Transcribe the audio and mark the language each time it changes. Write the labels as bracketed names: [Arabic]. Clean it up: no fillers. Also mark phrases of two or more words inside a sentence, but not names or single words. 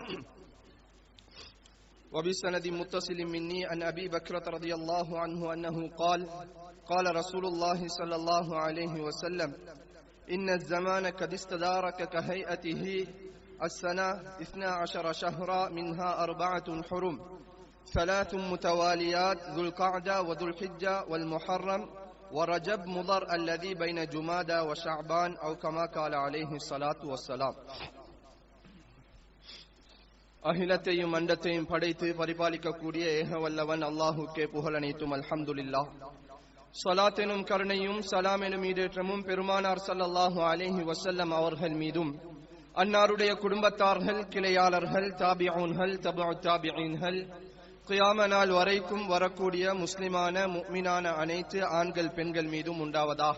[Arabic] وبسند متصل مني عن أبي بكرة رضي الله عنه أنه قال: قال رسول الله صلى الله عليه وسلم: إن الزمان قد استدارك كهيئته السنة 12 شهرا منها 4 حرم 3 متواليات ذو القعدة وذو الحجة والمحرم ورجب مضر الذي بين جمادى وشعبان أو كما قال عليه الصلاة والسلام. [Tamil] அகிலத்தையும் அண்டத்தையும் படைத்து பரிபாலிக்கக்கூடிய ஏகவல்லவன் அல்லாஹுக்கே புகழனைத்தும். அல்ஹம்துலில்லாஹ். ஸலாத் எனும் கருணையும் சலாம் எனும் ஈடேற்றமும் பெருமானார் [Arabic] صلى الله عليه وسلم [Tamil] அவர்கள் மீதும், அன்னாருடைய குடும்பத்தார்கள், கிளையாளர்கள், தாபிஊன்கள், தபுஉ தாபிஈன்கள், கியாம நாள் வரைக்கும் வரக்கூடிய முஸ்லிமான முஃமினான அனைத்து ஆண்கள் பெண்கள் மீதும் உண்டாவதாக.